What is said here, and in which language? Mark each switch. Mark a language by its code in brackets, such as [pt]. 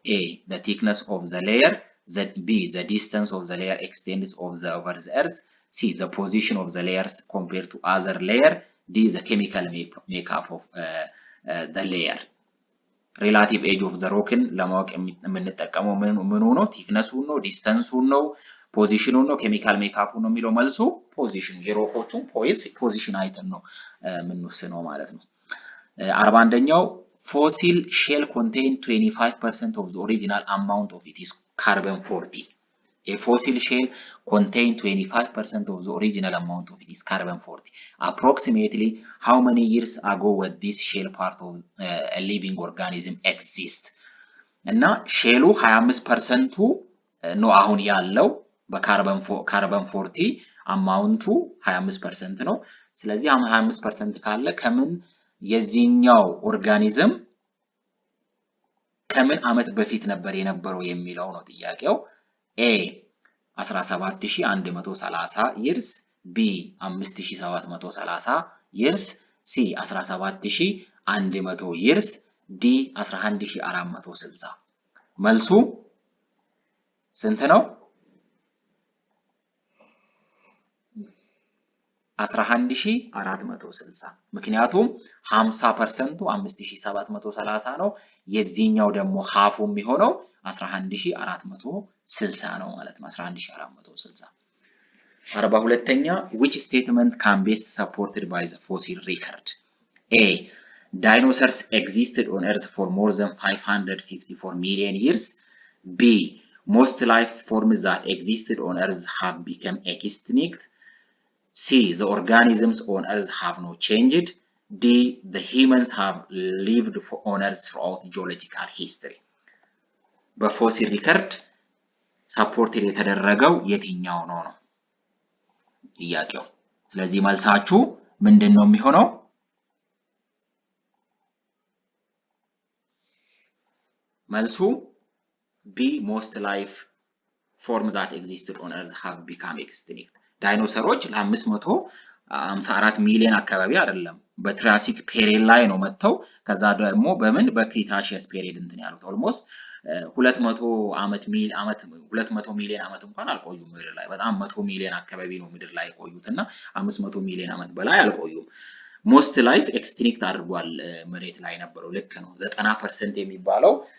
[en] A the thickness of the layer, B the distance of the layer extends over the earth, C the position of the layers compared to other layer, D the chemical makeup of the layer. [am] ሪላቲቭ ኤጅ ኦፍ ዘ ሮክን ለማወቅ የምንጠቀመው ምኑ ነው? ቲክነሱን ነው? ዲስተንሱን ነው? ፖዚሽኑን ነው? ኬሚካል ሜካፑን ነው የሚለው መልሱ ፖዚሽኑ። የሮኮቹን ፖዚሽን አይተን ነው የምንወስነው ማለት ነው። 41ኛው [en] ፎሲል ሼል ኮንቴን 25% of the original amount of its carbon 40. A fossil shell contain 25% of the original amount of its carbon 40. Approximately how many years ago was this shell part of a living organism exist? [am] እና ሼሉ 25% ነው አሁን ያለው በካርበን 40 አማውንቱ 25% ነው። ስለዚህ 25% ካለ ከምን የዚህኛው ኦርጋኒዝም ከምን አመት በፊት ነበር የነበረው የሚለው ነው ጥያቄው። A 17130 years, B 5730 years, C 17100 years, D 11460። መልሱ ስንት ነው? 11460። ምክንያቱም 50% 5730 ነው። የዚህኛው ደግሞ ሃፉ የሚሆነው 11460 ነው ማለት ነው። 11460። 42ኛ [en] which statement can best supported by the fossil record? A dinosaurs existed on Earth for more than 554 million years. B. Most life forms that existed on Earth have become extinct. C. The organisms on Earth have not changed. D. The humans have lived on Earth throughout geological history. [am] በፎሲል ሪከርድ ሰፖርትድ የተደረገው የትኛው ነው ነው ጥያቄው። ስለዚህ መልሳችሁ ምንድነው የሚሆነው? መልሱ B. [en] Most life forms that existed on Earth have become extinct. [am] ዳይኖሰሮች ለ554 ሚሊዮን አካባቢ አይደለም በትራሲክ ፔሪድ ላይ ነው መጥተው ከዛ ደግሞ በምን በክሪታሺየስ ፔሪድ እንትን ያሉት ኦልሞስት 200 ሚሊዮን ዓመት እንኳን አልቆዩም ምድር ላይ በጣም 100 ሚሊዮን አካባቢ ነው ምድር ላይ ቆዩትና 500 ሚሊዮን ዓመት በላይ አልቆዩም። ሞስት ላይፍ ኤክስቲንክት አድርጓል መሬት ላይ ነበረው ልክ ነው 90% የሚባለው